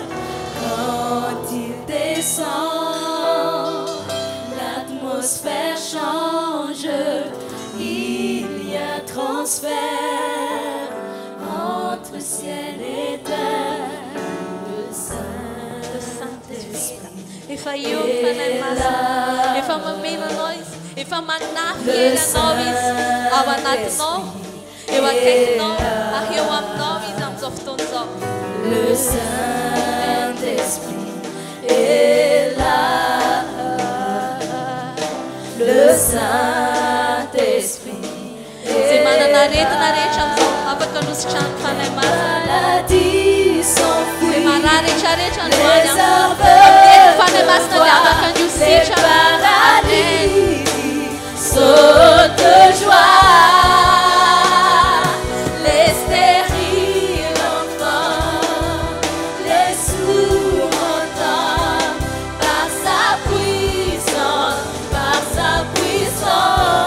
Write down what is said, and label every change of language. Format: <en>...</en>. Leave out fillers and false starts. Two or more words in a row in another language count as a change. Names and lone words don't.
<fr>Quand il descend, l'atmosphère change. Il y a transfert entre ciel et terre. Le Saint-Esprit.</fr> <mg>Efa eo ny fanahy masina. Efa mameno anao izy. Efa manafy hely anao izy ao anatinao, eo akaikinao, ary eo aminao izy amin'izao fotoana izao.</mg> <fr>Le Saint-Esprit est là. Le Saint-Esprit</fr> <mg>Izay manana aretina rehetra amin'izao afaka nositran'ny fanahy masina.</mg> <fr>maladie s'enfuit.</fr> <mg>Izay marary rehetrarehetra</mg> <fr>Les</fr> <mg>androany</mg> <fr>aveugles</fr> <mg>fanahy masina dia afaka</mg> <fr>les</fr> <mg>niositra.</mg> <fr>paralysés sautent de joie. Les stériles entendent, les sourds entendent. Par sa puissance, par sa puissance.</fr>